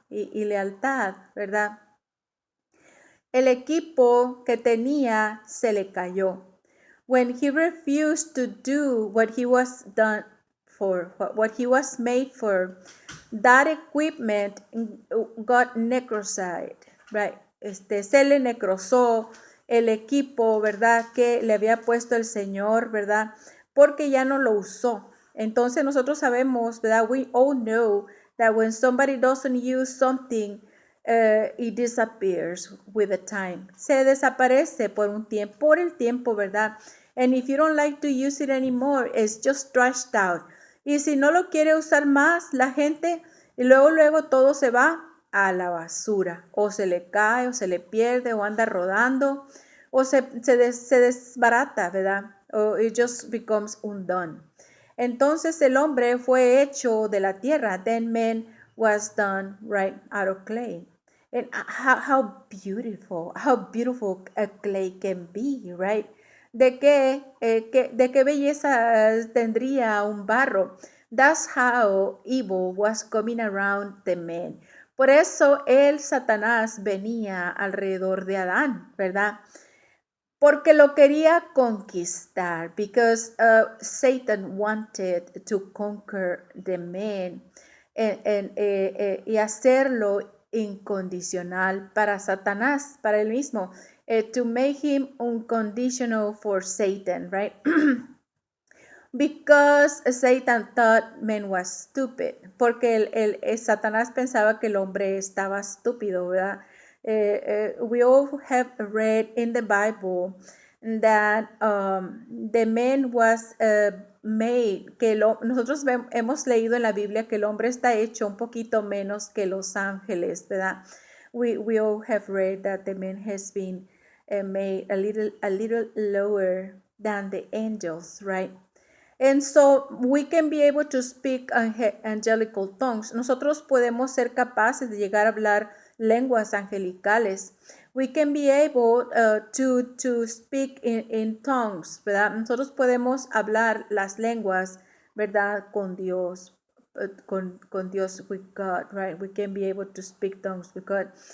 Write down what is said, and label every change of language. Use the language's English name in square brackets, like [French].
[Spanish] Y lealtad, ¿verdad? El equipo que tenía se le cayó. [English] When he refused to do what he was done for, what he was made for, that equipment got necrosized, right? [Spanish] Se le necrosó el equipo, ¿verdad? Que le había puesto el Señor, ¿verdad? Porque ya no lo usó. Entonces nosotros sabemos, ¿verdad? [English] We all know that when somebody doesn't use something, it disappears with the time. [Spanish] Se desaparece por un tiempo, por el tiempo, ¿verdad? [English] And if you don't like to use it anymore, it's just trashed out. [Spanish] Y si no lo quiere usar más la gente, y luego todo se va a la basura. O se le cae, o se le pierde, o anda rodando, o se desbarata, ¿verdad? [English] O it just becomes undone. [Spanish] Entonces el hombre fue hecho de la tierra. [English] Then man was done right out of clay. And how beautiful a clay can be, right? [Spanish] De qué belleza tendría un barro. [English] That's how evil was coming around the man. [Spanish] Por eso Satanás venía alrededor de Adán, ¿verdad? Porque lo quería conquistar. [English] Because Satan wanted to conquer the man. [Spanish] Y hacerlo incondicional para Satanás, para él mismo. [English] To make him unconditional for Satan, right? Because Satan thought man was stupid. [Spanish] Porque Satanás pensaba que el hombre estaba estúpido, ¿verdad? [English] We all have read in the Bible that the man was made, [Spanish] nosotros hemos leído en la Biblia que el hombre está hecho un poquito menos que los ángeles, ¿verdad? [English] We all have read that the man has been made a little lower than the angels, right? And so we can be able to speak angelical tongues. [Spanish] Nosotros podemos ser capaces de llegar a hablar lenguas angelicales. [English] We can be able to speak in tongues, ¿verdad? [Spanish] Nosotros podemos hablar las lenguas, ¿verdad? Con Dios, con Dios, [English] with God, right? We can be able to speak tongues with God.